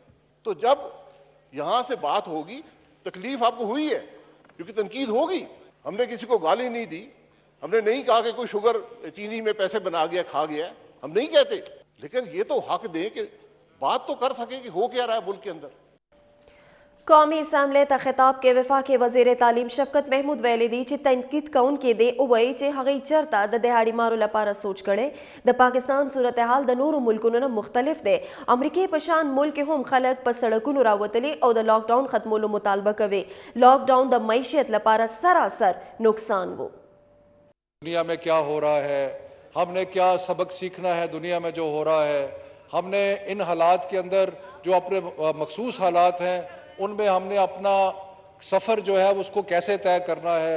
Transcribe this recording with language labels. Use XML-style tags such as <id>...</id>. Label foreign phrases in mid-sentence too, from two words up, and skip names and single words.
<ur>تو جب یہاں سے بات ہوگی تکلیف آپ کو ہوئی ہے کیونکہ تنقید ہوگی. ہم نے کسی کو گالی نہیں دی. ہم نے نہیں کہا کہ کوئی شوگر چینی میں پیسے بنا گیا کھا گیا. ہم نہیں کہتے. لیکن یہ تو حق دیں کہ بات تو کر سکیں کہ ہو کیا رہا ہے ملک کے اندر.</ur> <ps>قومی اسمبلی ته خطاب کې وفاقي وزیر تعلیم شفقت محمود ویلي دي چې تنقید کوونکي دې ووایي چې هغوی چېرته د دهاړي مارو لپاره سوچ کړی. د پاکستان صورتحال د نورو ملکونو نه مختلف دی. امریکې په شان ملک هم خلک په سړکونو راوتلي او د</ps> <en>lockdown</en> <ps>ختمولو مطالبه کوي.</ps> <en>lockdown</en> <ps>د معیشت لپاره سراسر نقصان و.</ps> <ur>دنیا میں کیا ہو رہا ہے ہم نے کیا سبق سیکھنا ہے دنیا میں جو ہو رہا ہے. ہم نے ان حالات کے اندر جو اپنے مخصوص حالات ہیں ان میں ہم نے اپنا سفر جو ہے اس کو کیسے طے کرنا ہے.</ur>